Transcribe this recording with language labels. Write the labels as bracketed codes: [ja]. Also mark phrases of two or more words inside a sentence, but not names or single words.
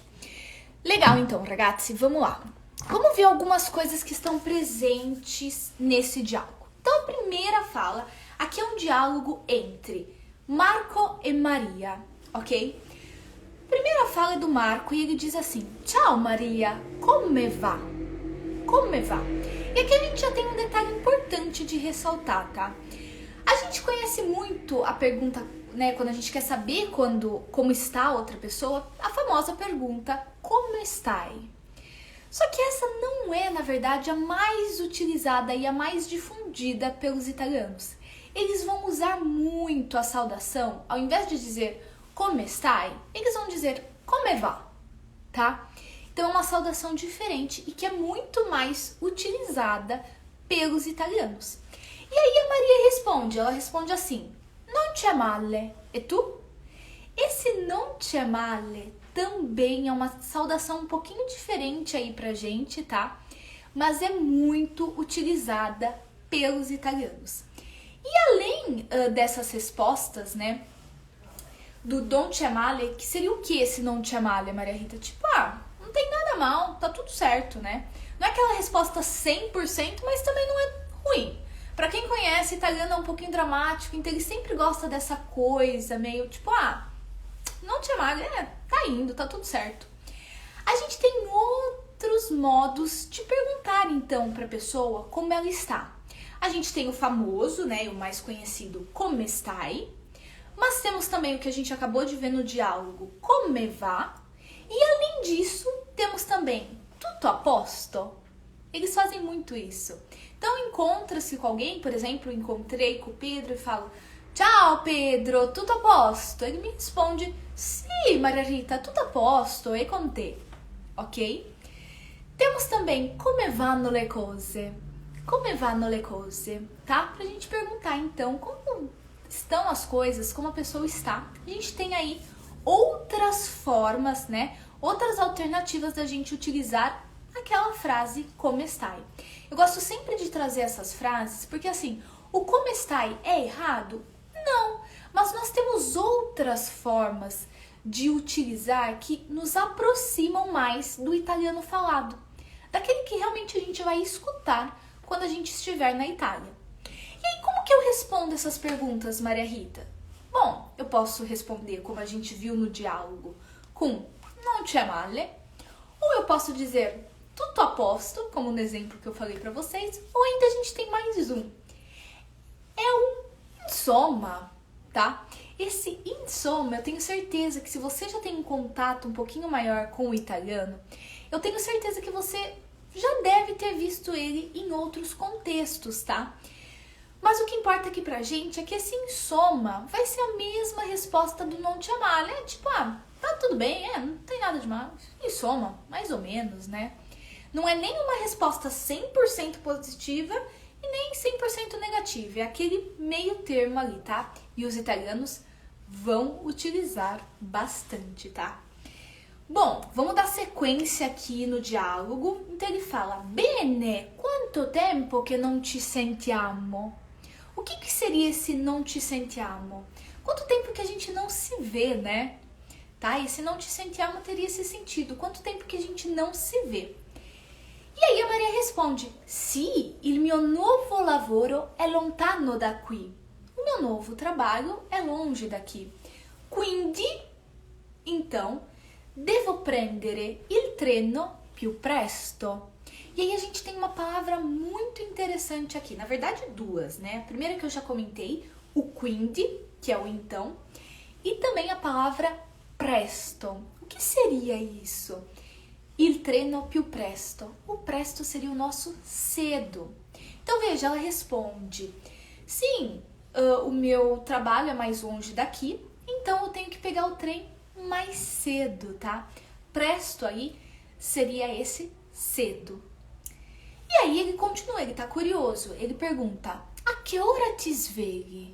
[pt] Legal, então, ragazzi, vamos lá. Vamos ver algumas coisas que estão presentes nesse diálogo. Então, a primeira fala, aqui é um diálogo entre Marco e Maria, ok? A primeira fala é do Marco e ele diz assim: [it] Ciao Maria, come va? Come va? [pt] E aqui a gente já tem um detalhe importante de ressaltar, tá? A gente conhece muito a pergunta, né, quando a gente quer saber como está a outra pessoa, a famosa pergunta, [it] como stai? [pt] Só que essa não é, na verdade, a mais utilizada e a mais difundida pelos italianos. Eles vão usar muito a saudação, ao invés de dizer [it] come stai, [pt] eles vão dizer [it] come va, [pt] tá? Então é uma saudação diferente e que é muito mais utilizada pelos italianos. E aí a Maria responde, ela responde assim, [it] non c'è male, e tu? [pt] Esse [it] non c'è male [pt] também é uma saudação um pouquinho diferente aí pra gente, tá? Mas é muito utilizada pelos italianos. E além dessas respostas, né, do [it] non c'è male, [pt] que seria o que esse [it] non c'è male, [pt] Maria Rita? Tipo, não tem nada mal, tá tudo certo, né? Não é aquela resposta 100%, mas também não é ruim. Pra quem conhece, italiano é um pouquinho dramático, então ele sempre gosta dessa coisa meio tipo, [it] non c'è male, [pt] tá indo, tá tudo certo. A gente tem outros modos de perguntar, então, pra pessoa como ela está. A gente tem o famoso, né, o mais conhecido, [it] come stai? [pt] Mas temos também o que a gente acabou de ver no diálogo, [it] come va? [pt] E além disso, temos também [it] tutto a posto? [pt] Eles fazem muito isso. Então, encontra-se com alguém, por exemplo, encontrei com o Pedro e falo, [it] ciao Pedro, tutto a posto? [pt] Ele me responde, [it] sì Maria Rita, tutto a posto, e con te? [pt] Ok? Temos também [it] come vanno le cose? Come vanno le cose? [pt] Tá? Pra gente perguntar, então, como estão as coisas, como a pessoa está. A gente tem aí outras formas, né? Outras alternativas da gente utilizar aquela frase [it] come stai. [pt] Eu gosto sempre de trazer essas frases porque assim, o [it] come stai [pt] é errado? Não, mas nós temos outras formas de utilizar que nos aproximam mais do italiano falado, daquele que realmente a gente vai escutar quando a gente estiver na Itália. E aí, como que eu respondo essas perguntas, Maria Rita? Bom, eu posso responder, como a gente viu no diálogo, com [it] non c'è male, [pt] ou eu posso dizer [it] tutto a posto, [pt] como no exemplo que eu falei pra vocês, ou ainda a gente tem mais um. É o insomma, tá? Esse insomma, eu tenho certeza que se você já tem um contato um pouquinho maior com o italiano, eu tenho certeza que você já deve ter visto ele em outros contextos, tá? Mas o que importa aqui pra gente é que esse insomma vai ser a mesma resposta do [it] non c'è male. [pt] É tipo, tá tudo bem, não tem nada demais. Insomma, mais ou menos, né? Não é nem uma resposta 100% positiva e nem 100% negativa. É aquele meio termo ali, tá? E os italianos vão utilizar bastante, tá? Bom, vamos dar sequência aqui no diálogo. Então ele fala, [it] bene, quanto tempo che non ci sentiamo? [pt] O que seria esse [it] non ci sentiamo? [pt] Quanto tempo que a gente não se vê, né? Tá? Esse [it] non ci sentiamo [pt] teria esse sentido. Quanto tempo que a gente não se vê? E aí a Maria responde, [it] sì, il mio nuovo lavoro è lontano da qui. [pt] O meu novo trabalho é longe daqui. [it] Quindi, então, devo prendere il treno più presto. [pt] E aí a gente tem uma palavra muito interessante aqui. Na verdade, duas, né? A primeira que eu já comentei, o quindi, que é o então, e também a palavra presto. O que seria isso? [it] Il treno più presto. [pt] O presto seria o nosso cedo. Então, veja, ela responde, sim, o meu trabalho é mais longe daqui, então eu tenho que pegar o trem mais cedo, tá? Presto aí seria esse cedo. E aí ele continua, ele tá curioso. Ele pergunta, [it] a que hora ti svegli?